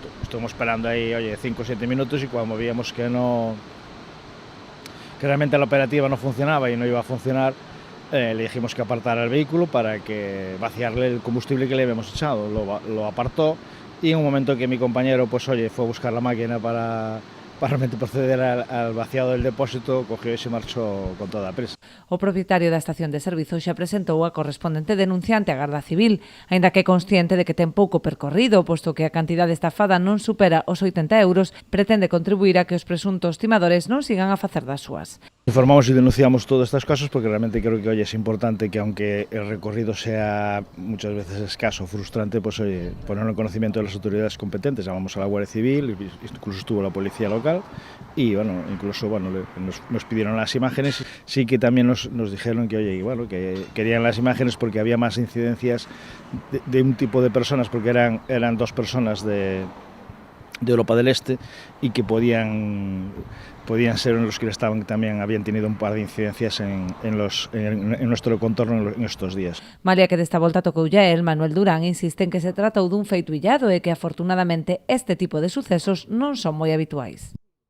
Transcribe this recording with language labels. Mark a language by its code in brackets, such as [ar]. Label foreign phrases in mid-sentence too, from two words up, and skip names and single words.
[es] Estuvimos esperando ahí, 5 o 7 minutos, y cuando veíamos que realmente la operativa no funcionaba y no iba a funcionar, le dijimos que apartara el vehículo para que vaciarle el combustible que le habíamos echado. Lo apartó, y en un momento que mi compañero fue a buscar la máquina para realmente proceder al vaciado del depósito, cogió y se marchó con toda a prisa. [gl] O propietario da estación de servizo xa presentou a correspondente denunciante á Garda Civil, aínda que é consciente de que ten pouco percorrido, posto que a cantidade estafada non supera os 80 euros, pretende contribuir a que os presuntos timadores non sigan a facer das súas. [es] Informamos y denunciamos todos estos casos porque realmente creo que es importante que, aunque el recorrido sea muchas veces escaso, frustrante, pues ponerlo en conocimiento de las autoridades competentes. Llamamos a la Guardia Civil, incluso estuvo la policía local, y bueno, incluso nos pidieron las imágenes. Sí que también nos dijeron que querían las imágenes porque había más incidencias de un tipo de personas, porque eran 2 personas de Europa del Este, y que podían ser los que habían tenido un par de incidencias en nuestro contorno en estos días. [gl] Malia que desta volta tocoulle el, Manuel Durán insiste en que se tratou dun feito illado e que afortunadamente este tipo de sucesos non son moi habituais.